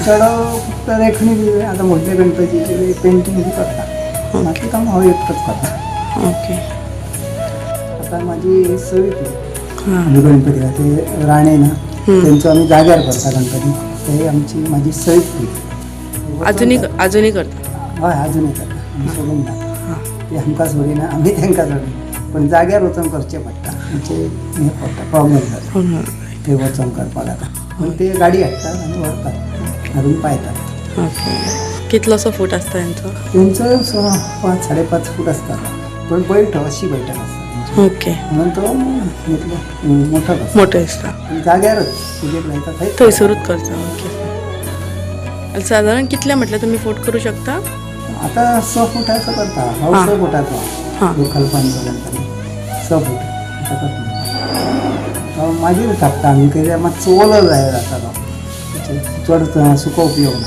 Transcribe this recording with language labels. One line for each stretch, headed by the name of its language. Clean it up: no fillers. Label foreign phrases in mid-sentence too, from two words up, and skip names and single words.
Konkani: चढ फक्त रेखणी बी आता मोठे गणपतीचे पेंटिंग बी करता. बाकी काम हवं एकटंच करता. ओके. आता माझी सवय हां. गणपतीला ते राणे ना त्यांचं आम्ही जाग्यार करता गणपती. ते आमची माझी सवय. अजूनही करता? हय अजूनही करता. आमी सोडून ना. हां. ते आमकां सोडिना आमी तांकां सोडिना. पण जाग्यार वचून करचें पडटा. म्हणजे हे पडटा प्रॉब्लेम जाता ते वचून करपाक आता. पण ते गाडी हाडटात आनी व्हरतात हाडून पायतात. ओके. कितलोसो फूट आसता त्यांचो?
Marathi: त्यांचं 5-5.5 फूट असतात. पण बैठक अशी बैठक असतात. ओके. म्हणून तो मोठा असतो.
Konkani: मोठे दिसता. जाग्यारच तुझे लायतात थंयसरूच करता. ओके. साधारण कितले म्हटलं तुम्ही फूट करू शकता? आता 6 फुटाचं करता. हांव हां. 6 फुटाचो हां. लोकलपणाचो गणपती 6 फूट आता करता. मागीर थापता आमी कित्याक मातसो ओलो जाय जाता तो चड सुको उपयोग ना.